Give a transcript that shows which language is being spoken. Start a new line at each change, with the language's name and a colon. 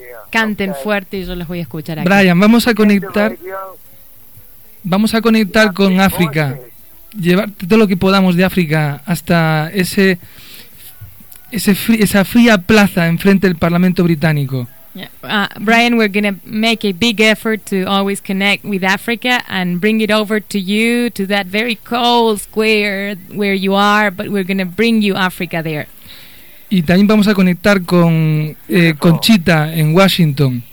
Spanish: Canten fuerte y yo los voy a escuchar aquí. Brian, vamos a conectar con África. Llevar todo lo que podamos de África hasta esa fría plaza enfrente del Parlamento Británico.
English: Yeah. Brian, we're going to make a big effort to always connect with Africa and bring it over to you, to that very cold square where you are, but we're going to bring you Africa there.
Spanish: Y también vamos a conectar con Chita en Washington.